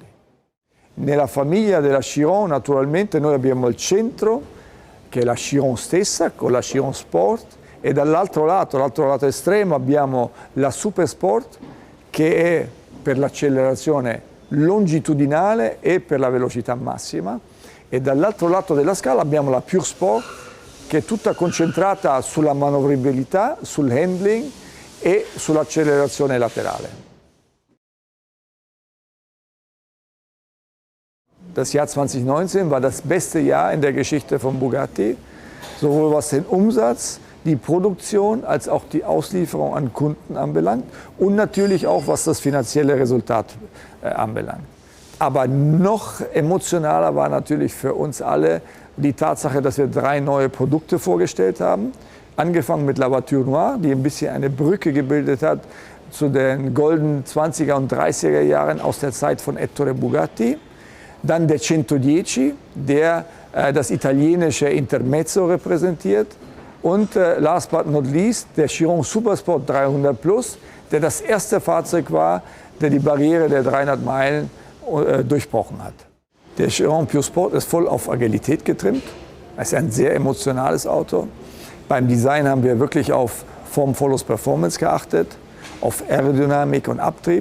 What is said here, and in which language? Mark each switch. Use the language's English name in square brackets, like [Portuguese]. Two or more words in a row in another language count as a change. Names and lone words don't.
[Italian] Nella famiglia della Chiron naturalmente noi abbiamo il centro, che è la Chiron stessa, con la Chiron Sport, e dall'altro lato estremo, abbiamo la Super Sport, che è per l'accelerazione longitudinale e per la velocità massima, e dall'altro lato della scala abbiamo la Pur Sport, che è tutta concentrata sulla manovrabilità, sul handling e sull'accelerazione laterale. [German] Das Jahr 2019 war das beste Jahr in der Geschichte von Bugatti, sowohl was den Umsatz, die Produktion als auch die Auslieferung an Kunden anbelangt und natürlich auch was das finanzielle Resultat anbelangt. Aber noch emotionaler war natürlich für uns alle die Tatsache, dass wir 3 neue Produkte vorgestellt haben. Angefangen mit la Voiture Noire, die ein bisschen eine Brücke gebildet hat zu den goldenen 20er und 30er Jahren aus der Zeit von Ettore Bugatti. Dann der 110, der das italienische Intermezzo repräsentiert. Und [English] last but not least [German] der Chiron Super Sport 300 Plus, der das erste Fahrzeug war, der die Barriere der 300 Meilen durchbrochen hat. Der Chiron Pur Sport ist voll auf Agilität getrimmt. Es ist ein sehr emotionales Auto. Beim Design haben wir wirklich auf [English] Form follows Performance [German] geachtet, auf Aerodynamik und Abtrieb.